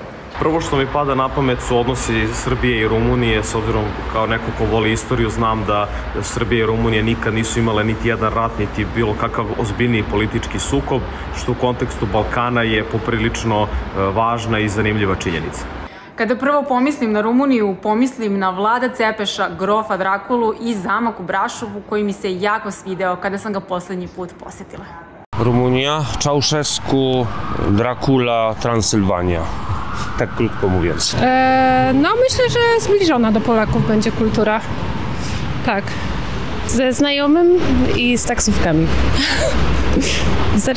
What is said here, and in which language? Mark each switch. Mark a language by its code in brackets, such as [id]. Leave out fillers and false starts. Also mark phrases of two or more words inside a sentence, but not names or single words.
[sr] Prvo što mi pada na pamet su odnosi Srbije i Rumunije, s obzirom kao neko ko voli istoriju, znam da Srbija i Rumunija nikad nisu imale niti jedan rat, niti bilo kakav ozbiljniji politički sukob, što u kontekstu Balkana je poprilično važna i zanimljiva činjenica. Kada prvo pomislim na Rumuniju, pomislim na Vlada Cepeša, grofa Drakulu i zamak u Brašovu koji mi se jako svideo kada sam ga poslednji put posetila. [pl] Rumunia, Ceausescu, Dracula, Transylwania. Tak krótko mówiąc. No myślę, że zbliżona do Polaków będzie kultura. Tak. Ze znajomym i z taksówkami. Wystarczy?